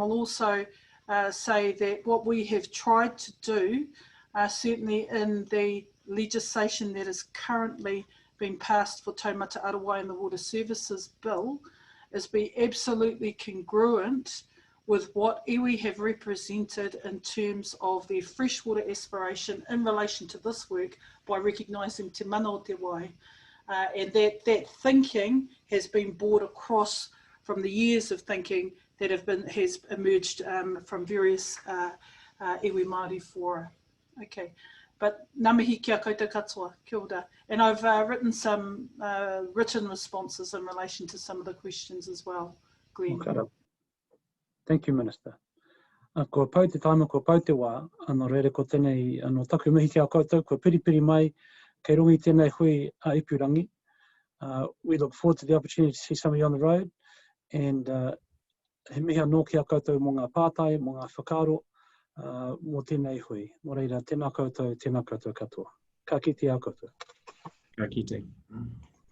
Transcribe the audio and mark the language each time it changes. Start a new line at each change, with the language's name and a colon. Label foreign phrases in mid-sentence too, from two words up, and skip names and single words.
English: I'll also say that what we have tried to do, certainly in the legislation that is currently being passed for Taumata Arowai and the Water Services Bill, is be absolutely congruent with what iwi have represented in terms of their freshwater aspiration in relation to this work by recognising
Māori: te mana o te wai.
English: And that thinking has been brought across from the years of thinking that has emerged from various
Māori: iwi Māori
English: fora. Okay, but
Māori: ngā mihi kia koutou katoa, kia ora.
English: And I've written some written responses in relation to some of the questions as well, Glenn. Okay. Thank you, Minister.
Māori: Ko pau te taima, ko pau te wā, anō reire ko tēnei anō taku mihi kia koutou, ko piripiri mai, kei rongi tēnei hui a Ipurangi.
English: We look forward to the opportunity to see some of you on the road, and
Māori: he mihi anō kia koutou mō ngā pātai, mō ngā whakaaro, mō tēnei hui. Mō reira, tēnā koutou katoa. Ka kite a koutou. Ka kite.